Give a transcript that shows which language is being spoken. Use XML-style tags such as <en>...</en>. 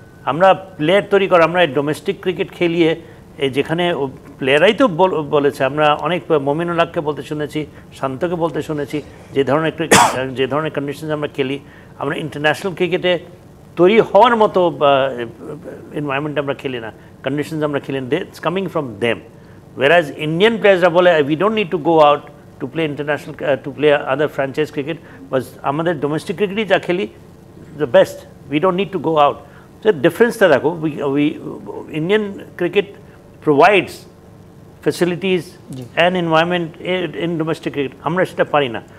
<bn>আমরা প্লেয়ার তৈরি করা, আমরা ডোমেস্টিক ক্রিকেট খেলিয়ে, যেখানে প্লেয়ারাই তো বলেছে, আমরা অনেক মমিনুল হককে বলতে শুনেছি, শান্তকে বলতে শুনেছি, যে ধরনের কন্ডিশনে আমরা খেলি, আমরা ইন্টারন্যাশনাল ক্রিকেটে তৈরি হওয়ার মতো এনভায়রনমেন্ট আমরা খেলি না, কন্ডিশনস আমরা খেলি না,</bn> <en>It's coming from them. Whereas Indian players বলে we don't need to go out to play international to play other franchise cricket, but আমাদের domestic cricket</en> <bn>যা খেলি</bn> <en>the best, we don't need to go out. So difference</en> <bn>টা দেখো,</bn> <en>we Indian cricket provides facilities and environment in domestic cricket</en> <bn>আমরা সেটা পারি না।</bn>